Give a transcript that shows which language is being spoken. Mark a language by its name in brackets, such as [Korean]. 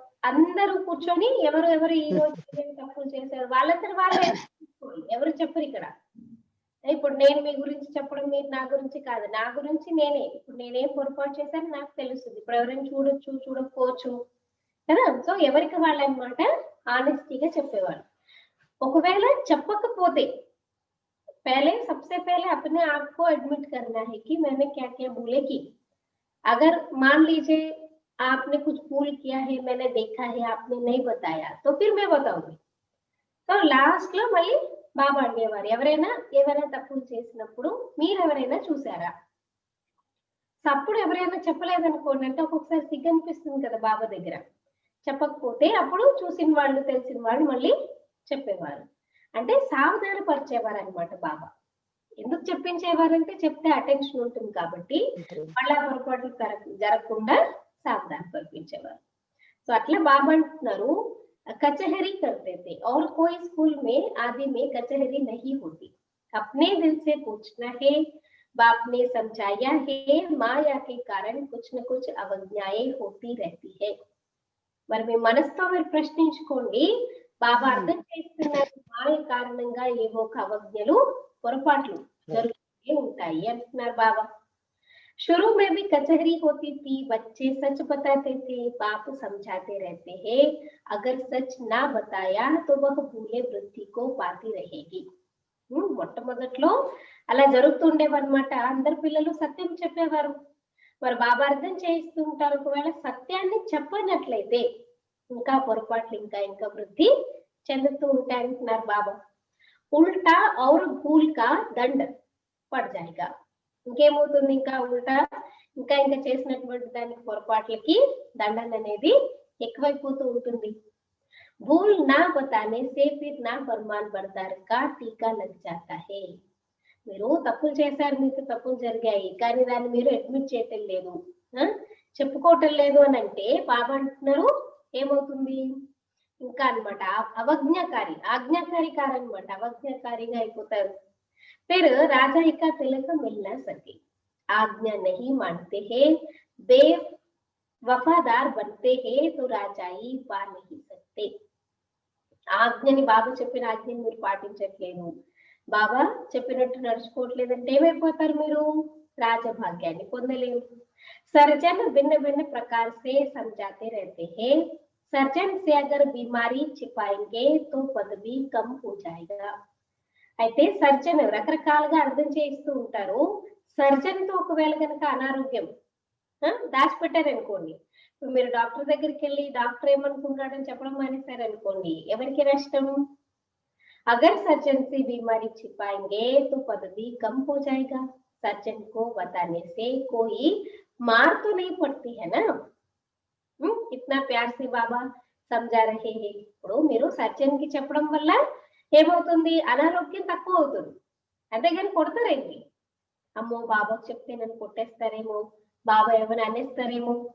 [Telugu] అందరూ కూర్చొని ఎవరు ఈ రోజు ఏం తప్పులు చేశారు వాళ్ళందరూ వాళ్ళే ఎవరు చెప్పరు ఇక్కడ. ఇప్పుడు నేను మీ గురించి చెప్పడం, మీరు నా గురించి కాదు, నా గురించి నేనే. ఇప్పుడు నేనేం పొరపాటు చేశాను నాకు తెలుస్తుంది. ఇప్పుడు ఎవరైనా చూడొచ్చు, చూడకపోవచ్చు కదా. సో ఎవరికి వాళ్ళు అన్నమాట ఆనెస్టీగా చెప్పేవాళ్ళు. ఒకవేళ చెప్పకపోతే [Hindi] पहले सबसे पहले अपने आप को एडमिट करना है कि मैंने क्या क्या भूले की. अगर मान लीजिए आपने कुछ भूल किया है, मैंने देखा है, आपने नहीं बताया, तो फिर मैं बताऊंगी. तो [Telugu] లాస్ట్ లో మళ్ళీ బాబా అడిగేవారు, ఎవరైనా ఏమైనా తప్పులు చేసినప్పుడు మీరు ఎవరైనా చూసారా? అప్పుడు ఎవరైనా చెప్పలేదనుకోండి, అంటే ఒక్కొక్కసారి సిగ్గు అనిపిస్తుంది కదా బాబా దగ్గర. చెప్పకపోతే అప్పుడు చూసిన వాళ్ళు తెలిసిన వాళ్ళు మళ్ళీ చెప్పేవారు. అంటే సావధాన పరిచేవారు అనమాట బాబా. ఎందుకు చెప్పించేవారంటే చెప్తే అటెన్షన్ ఉంటుంది కాబట్టి మళ్ళా పొరపాట్లు జరగకుండా సావధాన పరిపించేవారు. సో అట్లా బాబా అంటున్నారు [Hindi] कचहरी करते थे और कोई स्कूल में आदि में कचहरी नहीं होती. अपने दिल से पूछना है, बाप ने समझाया है, माया के कारण कुछ न कुछ अवज्ञाएं होती रहती है. [Telugu] మరి మీ మనసుతో మీరు ప్రశ్నించుకోండి, బాబా అర్థం చేస్తున్నారు మాయ కారణంగా ఏవో ఒక అవజ్ఞలు పొరపాట్లు జరుగుతూనే ఉంటాయి అంటున్నారు బాబా. [Hindi] शुरू में भी कचहरी होती थी, बच्चे सच बताते थे, बाप समझाते रहते हैं, अगर सच ना बताया तो वह भूले वृद्धि को पाती रहेगी. [Telugu] మొట్టమొదట్లో అలా జరుగుతుండేవన్నమాట. అందరు పిల్లలు సత్యం చెప్పేవారు. మరి బాబా అర్థం చేయిస్తుంటారు, ఒకవేళ సత్యాన్ని చెప్పనట్లయితే ఇంకా పొరపాట్లు ఇంకా ఇంకా వృద్ధి చెందుతూ ఉంటాయంటున్నారు బాబా. [Hindi] ఉల్టా और भूल का दंड पड़ जाएगा. [Telugu] ఇంకేమవుతుంది, ఇంకా ఉల్టా ఇంకా ఇంకా చేసినటువంటి దానికి పొరపాట్లకి దండన అనేది ఎక్కువైపోతూ ఉంటుంది. [Hindi] భూల్ నా బతానే సే ఫిర్ నా ఫర్మాన్ బర్దార్ కా టీకా లగ్ జాతా హై. [Telugu] మీరు తప్పులు చేశారు, మీకు తప్పులు జరిగాయి, కానీ దాన్ని మీరు అడ్మిట్ చేయటం లేదు, చెప్పుకోవటం లేదు అని అంటే బాబా అంటున్నారు ఏమవుతుంది ఇంకా అన్నమాట ఆజ్ఞాకారి కారనమాట, అవజ్ఞాకారిగా అయిపోతారు. [Hindi] फिर राजा का तिलक मिल न सके, आज्ञा नहीं मानते हैं, बेवफादार बनते हैं तो राजाई पा नहीं सकते. [Telugu] ఆజ్ఞని బాబా చెప్పిన ఆజ్ఞని మీరు పాటించట్లేదు, బాబా చెప్పినట్టు నడుచుకోవట్లేదంటే ఏమైపోతారు, మీరు రాజభాగ్యాన్ని పొందలేరు. [Hindi] सर्जन भिन्न भिन्न प्रकार से समझाते रहते हैं, सर्जन से अगर बीमारी छिपाएंगे तो पदवी कम हो जाएगा. [Telugu] అయితే సర్జన్ రకరకాలుగా అర్థం చేయిస్తూ ఉంటారు. సర్జన్ తో ఒకవేళ కనుక అనారోగ్యం దాచిపెట్టారు అనుకోండి, ఇప్పుడు మీరు డాక్టర్ దగ్గరికి వెళ్ళి డాక్టర్ ఏమనుకుంటాడని చెప్పడం మానేశారు అనుకోండి, ఎవరికి నష్టం? [Hindi] అగర్ సర్జన్ से बीमारी छिपाएंगे तो पदवी कम हो जाएगा. सर्जन को बताने से कोई मार तो नहीं पड़ती है ना. इतना प्यार से बाबा समझा रहे हैं. [Telugu] ఇప్పుడు మీరు సర్జన్ కి చెప్పడం వల్ల ఏమవుతుంది, అనారోగ్యం తక్కువ అవుతుంది, అంతేగాని కొడతారేంటి? అమ్మో బాబాకు చెప్తే నన్ను కొట్టేస్తారేమో, బాబా ఏమైనా అనేస్తారేమో.